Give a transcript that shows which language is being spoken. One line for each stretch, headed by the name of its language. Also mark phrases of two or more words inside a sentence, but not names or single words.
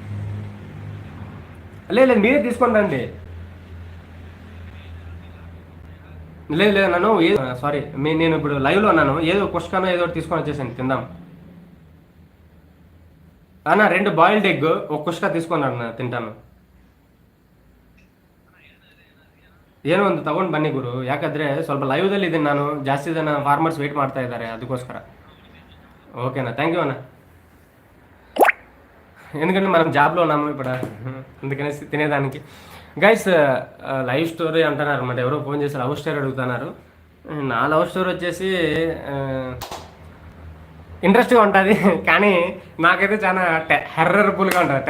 Telugu: లేదు మీరే తీసుకుంటాండి. లేదు నన్ను సారీ, నేను ఇప్పుడు లైవ్లో ఉన్నాను. ఏదో కుష్కానో ఏదో తీసుకొని వచ్చేసాను, తిందాం అన్న. 2
English: boiled egg,
Telugu: 1 కుష్కా తీసుకున్నాను,
Kannada: ತಿಂತಾನು. ಏನೋ ಒಂದು ತಗೊಂಡು ಬನ್ನಿ ಗುರು, ಯಾಕಂದರೆ ಸ್ವಲ್ಪ ಲೈವ್ದಲ್ಲಿ ಇದ್ದೀನಿ ನಾನು. ಜಾಸ್ತಿ ಜನ
English: farmers wait
Kannada: ಮಾಡ್ತಾ ಇದ್ದಾರೆ, ಅದಕ್ಕೋಸ್ಕರ.
Telugu: ఓకేనా,
English: thank you
Telugu: అన్న. ఎందుకంటే మనం జాబ్లో ఉన్నాము ఇప్పుడు, అందుకనేసి తినేదానికి.
English: guys live story
Telugu: అంటున్నారు అనమాట. ఎవరో ఫోన్ చేసి
English: love story
Telugu: అడుగుతున్నారు. నా
English: love story
Telugu: వచ్చేసి ఇంట్రెస్ట్గా ఉంటుంది, కానీ నాకైతే చాలా టెర్రర్బుల్గా ఉంటుంది.